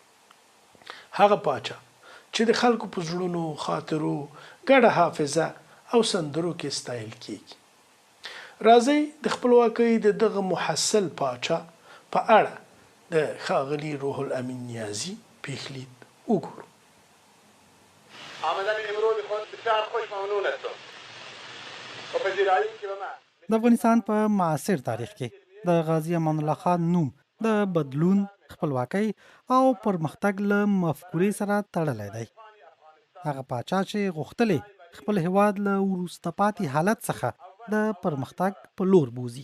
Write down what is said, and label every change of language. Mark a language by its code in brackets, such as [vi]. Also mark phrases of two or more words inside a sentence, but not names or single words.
[ps] هغه پاچا چې د خلکو په زړونو، خاطرو، ګډه حافظه او سندرو کې ستایل کیږي. راځئ د خپلواکۍ د دغه محصل پاچا په اړه د ښاغلي روح الامین نیازي پیښلید وګورو. [fa] آمدن امروز خود بسیار خوش ممنون هستم و پذیرایی که به من [ps] د افغانستان په معاصر تاریخ کې د غازی امان الله خان نوم د بدلون، خپلواکۍ او پرمختګ له مفکورې سره تړلی دی. هغه پاچا چې غوښتلې خپل هیواد له وروسته پاتې حالت څخه د پرمختګ په لور بوزي.